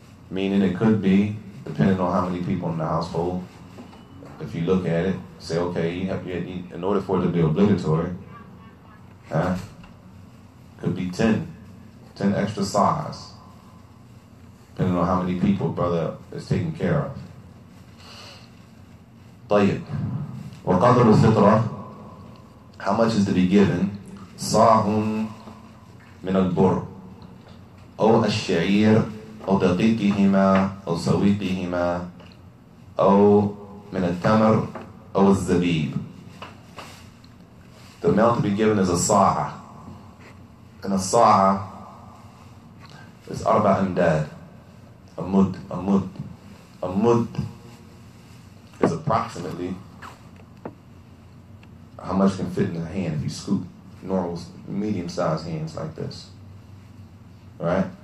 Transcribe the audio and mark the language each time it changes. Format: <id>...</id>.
<en>Meaning it could be, depending on how many people in the household, if you look at it, say, okay, in order for it to be obligatory, could be 10 extra sa'as, depending on how many people brother is taken care of.</en> <ar>طيب. وقدر الفطرة,</ar> <en>how much is to be given?</en> <ar>صاع من البر أو الشعير أو دقيقهما أو سويقهما أو من التمر أو الزبيب.</ar> <en>The amount to be given is a sa'a. And a sa'a is</en> <ar>arba amdad.</ar> <en>A mud. A mud is approximately how much can fit in a hand if you scoop normal, medium-sized hands like this. Right?</en>